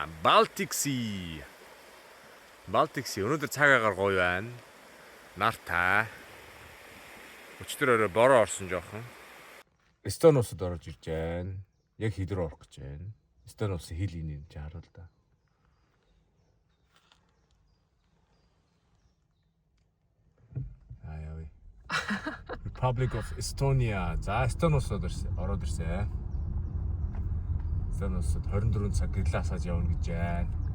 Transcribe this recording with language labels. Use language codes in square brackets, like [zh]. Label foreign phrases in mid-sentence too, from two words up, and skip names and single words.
[mn] Baltic Sea. Өнөөдөр цаг агаар гоё байна. Нартай. Өчтөр орой бороо орсон жоохон. Эстон улсад орж ирж байна. Яг хил рүү орох гэж байна. Эстон улсын хил энэ чи харуул да. Republic of Estonia. За, Эстон улсад ороод ирсэн. Эстон улсад 24 цаг гэрласаж явна гэж байна.